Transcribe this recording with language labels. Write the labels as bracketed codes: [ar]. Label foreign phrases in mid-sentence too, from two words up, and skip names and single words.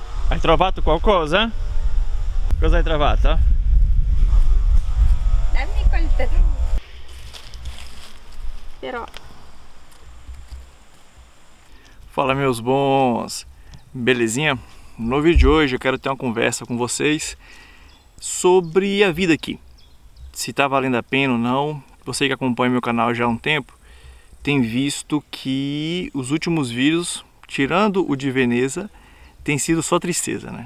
[it] Hai trovato qualcosa? Cosa hai trovato? Dammi col però [pt] Fala, meus bons! Belezinha? No vídeo de hoje eu quero ter uma conversa com vocês sobre a vida aqui. Se tá valendo a pena ou não. Você que acompanha meu canal já há um tempo tem visto que os últimos vídeos, tirando o de Veneza, tem sido só tristeza, né?